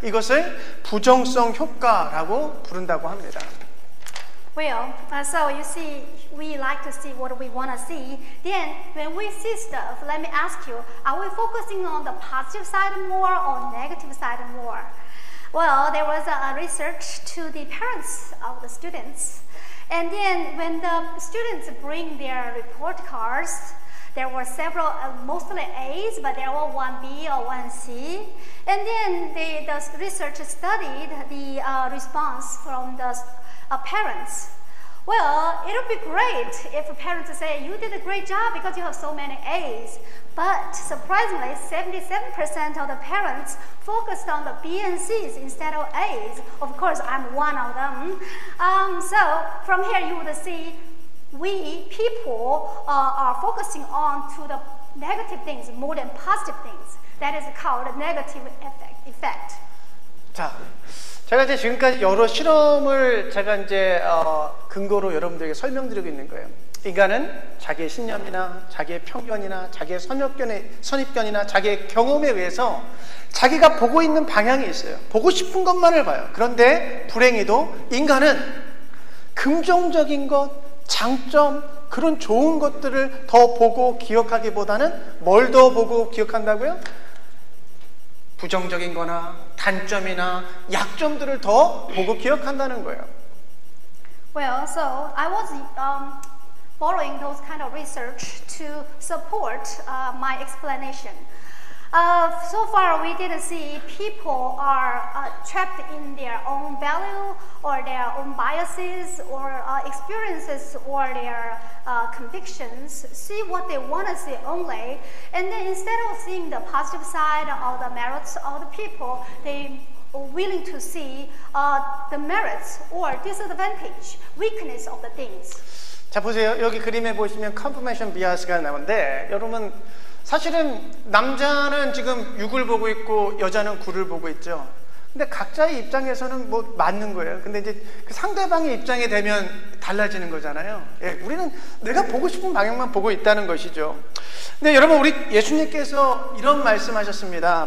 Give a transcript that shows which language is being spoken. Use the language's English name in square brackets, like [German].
[Korean] 이것을 부정성 효과라고 부른다고 합니다. [English] Well, so you see, we like to see what we want to see. Then, when we see stuff, let me ask you, are we focusing on the positive side more or negative side more? Well, there was a research to the parents of the students. And then, when the students bring their report cards, there were several, mostly A's, but there were one B or one C. And then the research studied the response from the parents. Well, it would be great if parents say, you did a great job because you have so many A's. But surprisingly, 77% of the parents focused on the B and C's instead of A's. Of course, I'm one of them. So from here you would see we people are focusing on to the negative things more than positive things. That is called a negative effect. [Korean] 자, 제가 이제 지금까지 여러 실험을 제가 이제 근거로 여러분들에게 설명드리고 있는 거예요. 인간은 자기의 신념이나 자기의 편견이나 자기의 선입견이나 자기의 경험에 의해서 자기가 보고 있는 방향이 있어요. 보고 싶은 것만을 봐요. 그런데 불행히도 인간은 긍정적인 것, 장점, 그런 좋은 것들을 더 보고 기억하기보다는 뭘 더 보고 기억한다고요? 부정적인 거나 단점이나 약점들을 더 보고 기억한다는 거예요. [English] Well, so I was following those kind of research to support my explanation. So far, we didn't see people are trapped in their own value or their own biases or experiences or their convictions. See what they want to see only, and then instead of seeing the positive side or the merits of the people, they are willing to see the merits or disadvantage, weakness of the things. [Korean] 자, 보세요. 여기 그림에 보시면 confirmation bias가 나오는데, 여러분 사실은 남자는 지금 6을 보고 있고 여자는 9를 보고 있죠. 근데 각자의 입장에서는 뭐 맞는 거예요. 근데 이제 그 상대방의 입장이 되면 달라지는 거잖아요. 예, 우리는 내가 보고 싶은 방향만 보고 있다는 것이죠. 근데 여러분, 우리 예수님께서 이런 말씀하셨습니다.